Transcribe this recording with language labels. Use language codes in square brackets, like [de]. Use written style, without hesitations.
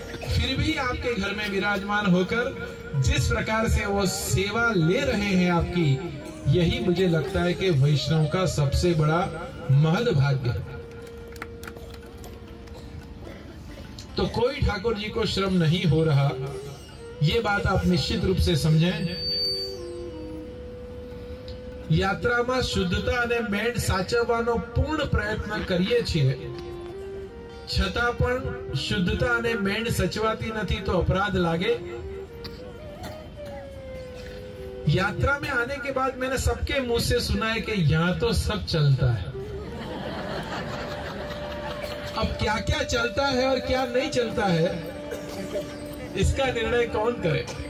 [hi] फिर भी आपके घर में विराजमान होकर जिस प्रकार से वो सेवा ले रहे हैं आपकी, यही मुझे लगता है कि वैष्णव का सबसे बड़ा महद भाग्य है। तो कोई ठाकुर जी को श्रम नहीं हो रहा, ये बात आप निश्चित रूप से समझें। [gu] યાત્રામાં શુદ્ધતા અને મેળ સાચવવાનો પૂર્ણ પ્રયત્ન કરીએ છીએ, છતાં પણ શુદ્ધતા અને મેળ સચવાતી નથી તો अपराध लागे। [hi] यात्रा में आने के बाद मैंने सबके मुंह से सुना है कि यहां तो सब चलता है। अब क्या क्या चलता है और क्या नहीं चलता है, इसका निर्णय कौन करे?